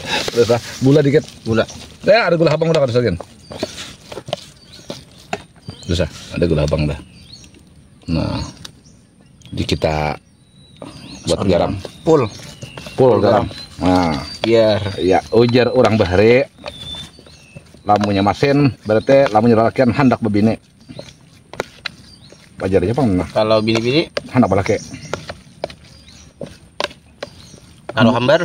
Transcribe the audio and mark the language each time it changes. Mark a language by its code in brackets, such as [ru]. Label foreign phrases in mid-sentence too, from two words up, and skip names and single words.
[bjn] Terus lah, gula dikit. gula. Ya, ada gula abang udah kan sebagian. Bisa, ada gula abang dah. Nah, jadi kita buat garam. Full. Full garam. Nah, Biar ya ujar orang bahari. Lamunya masin, berarti lamunya lalakian hendak bebini. Bajarnya apa mana? kalau bini-bini Hendak balake. kalau hambar